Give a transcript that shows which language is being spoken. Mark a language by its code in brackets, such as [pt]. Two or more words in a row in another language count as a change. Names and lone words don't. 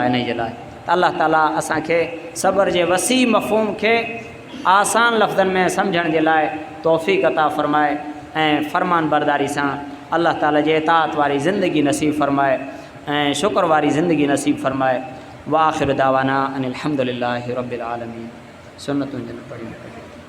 [sd] इन जे लाइ त अल्लाह ताला असांखे सब्र जे वसी मफ़हूम खे आसान लफ़्ज़नि में सम्झण जे लाइ तौफ़ीक़ अता फ़रमाए ऐं फ़रमान बरदारी सां अल्लाह ताला जे इताअत वारी ज़िंदगी नसीब फ़रमाए ऐं शुक्र वारी ज़िंदगी नसीब फ़रमाए। [ar] وآخر دعوانا أن الحمد لله رب العالمين. [sd] सुन्नतुनि जन पढ़ी